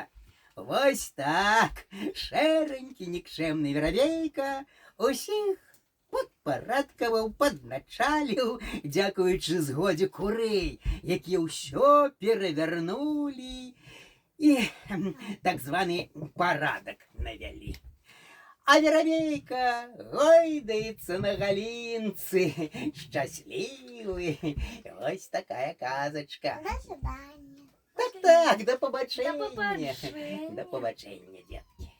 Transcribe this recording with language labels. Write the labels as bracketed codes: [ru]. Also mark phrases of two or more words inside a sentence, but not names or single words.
[be] Вось так шэранькі нікчэмны Воробейка усіх падпарадкаваў, падначаліў, дзякуючы згодзе курэй, якія ўсё перавярнулі і так званы парадак навялі. А Воробейка гойдаецца на галінцы, шчаслівы. Вось такая казачка. [ru] До свидания. [uk] Так, до побачення. До побачення. До побачення, дід.